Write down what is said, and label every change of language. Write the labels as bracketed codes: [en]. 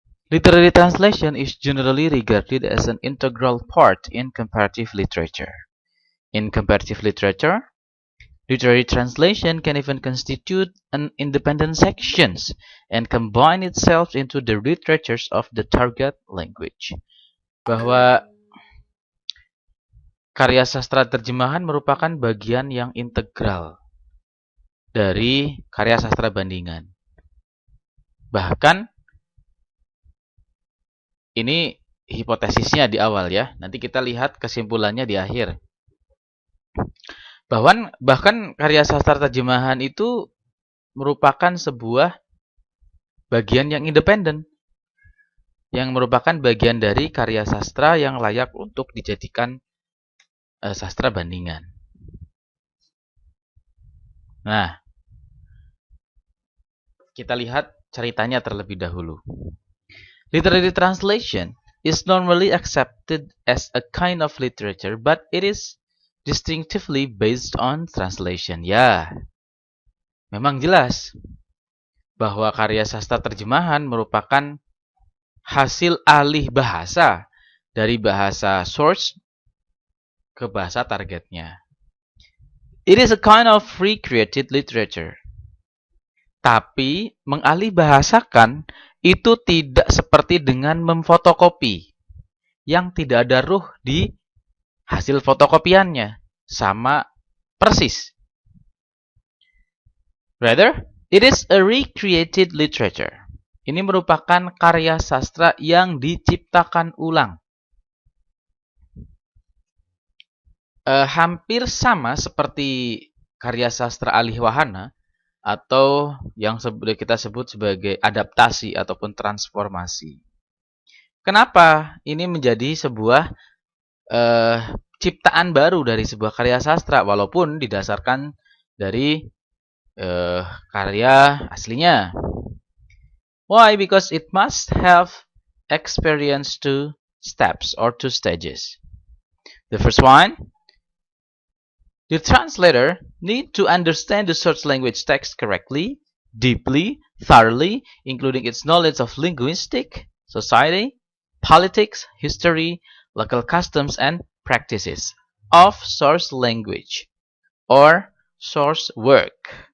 [en] Literary translation is generally regarded as an integral part in comparative literature. In comparative literature, literary translation can even constitute an independent section and combine itself into the literatures of the target language. [id] Bahwa karya sastra terjemahan merupakan bagian yang integral dari karya sastra bandingan. Bahkan, ini hipotesisnya di awal ya. Nanti kita lihat kesimpulannya di akhir. Bahkan karya sastra terjemahan itu merupakan sebuah bagian yang independen. Yang merupakan bagian dari karya sastra yang layak untuk dijadikan sastra bandingan. Nah, kita lihat ceritanya terlebih dahulu. [en] Literary translation is normally accepted as a kind of literature, but it is distinctively based on translation. [id] Ya, memang jelas bahwa karya sastra terjemahan merupakan hasil alih bahasa dari bahasa source ke bahasa targetnya. [en] It is a kind of recreated literature. [id] Tapi mengalih bahasakan itu tidak seperti dengan memfotokopi yang tidak ada ruh di hasil fotokopiannya, sama persis. [en] Rather, it is a recreated literature. [id] Ini merupakan karya sastra yang diciptakan ulang. Hampir sama seperti karya sastra alih wahana atau yang kita sebut sebagai adaptasi ataupun transformasi. Kenapa ini menjadi sebuah ciptaan baru dari sebuah karya sastra walaupun didasarkan dari karya aslinya? [en] Why? Because it must have experienced two steps or two stages. The first one, the translator need to understand the source language text correctly, deeply, thoroughly, including its knowledge of linguistic, society, politics, history, local customs, and practices of source language or source work.